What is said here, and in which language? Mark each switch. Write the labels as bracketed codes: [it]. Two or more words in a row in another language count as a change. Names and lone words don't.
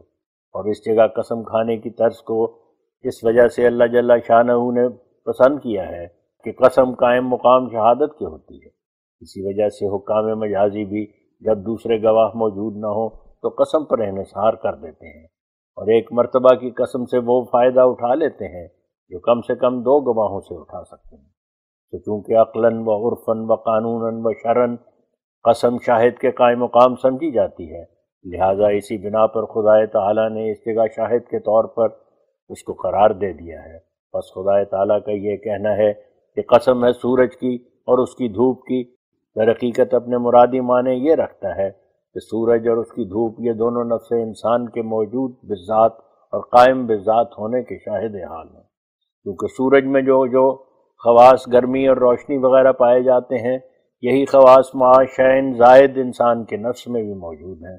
[ur] اور اس جگہ قسم کھانے کی طرز کو اس وجہ سے اللہ جل شانہ نے پسند کیا ہے کہ قسم قائم مقام شہادت کی ہوتی ہے، اسی وجہ سے حکام مجازی بھی جب دوسرے گواہ موجود نہ ہو تو قسم پر انحصار کر دیتے ہیں، اور ایک مرتبہ کی قسم سے وہ فائدہ اٹھا لیتے ہیں جو کم سے کم دو گواہوں سے اٹھا سکتے ہیں۔ تو چونکہ عقلاً و عرفاً و قانوناً و شرعاً قسم شاہد کے قائم مقام سمجھی جاتی ہے، لہٰذا اسی بنا پر خدا تعالیٰ نے اس جگہ شاہد کے طور پر اس کو قرار دے دیا ہے۔ بس خدا تعالیٰ کا یہ کہنا ہے کہ قسم ہے سورج کی اور اس کی دھوپ کی، در حقیقت اپنے مرادی معنی یہ رکھتا ہے کہ سورج اور اس کی دھوپ یہ دونوں نفس انسان کے موجود بذات اور قائم بذات ہونے کے شاہد حال ہیں، کیونکہ سورج میں جو خواص گرمی اور روشنی وغیرہ پائے جاتے ہیں یہی خواص معاشین زائد انسان کے نفس میں بھی موجود ہیں۔